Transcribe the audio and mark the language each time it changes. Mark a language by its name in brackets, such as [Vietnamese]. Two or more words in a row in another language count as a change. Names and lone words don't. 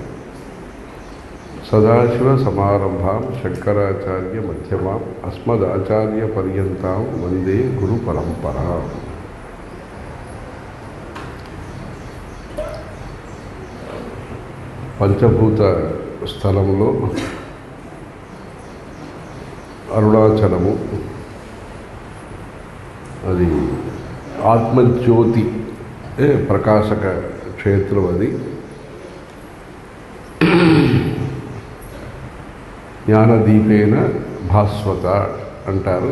[Sanskrit] सदाशिव समारंभां शंकराचार्य मध्यमाम् अस्मदाचार्य पर्यन्तां वंदे गुरु परंपरा। [Telugu] पंचभूत స్థలంలో అరుణాచలము అది ఆత్మజ్యోతి ప్రకాశక క్షేత్రం. అది [Sanskrit] ज्ञानदीपेन भास्वत [Telugu] అంటారు.